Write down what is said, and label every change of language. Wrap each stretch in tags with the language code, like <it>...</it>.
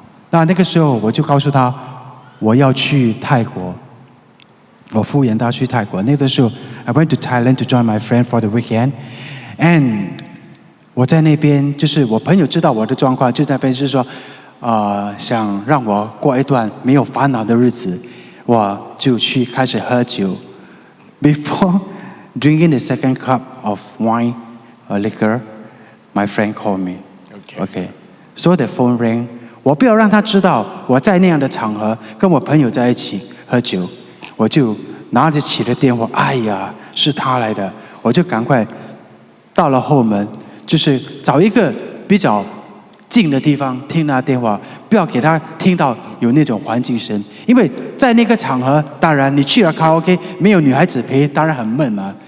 <zh>那个时候我就告诉他，我要去泰国，我敷衍他去泰国。那个时候 ，</zh> <en>I went to Thailand to join my friend for the weekend，and</en> <zh>我在那边就是我朋友知道我的状况，就在那边是说，想让我过一段没有烦恼的日子。我就去开始喝酒。</zh> <en>Before drinking the second cup of wine or liquor, my friend called me. Okay. So the phone rang.</en> <zh>我不要让他知道我在那样的场合跟我朋友在一起喝酒，我就拿着起了电话。哎呀，是他来的，我就赶快到了后门，就是找一个比较近的地方听他电话，不要给他听到有那种环境声，因为在那个场合，当然你去了卡拉 OK， 没有女孩子陪，当然很闷嘛。</zh>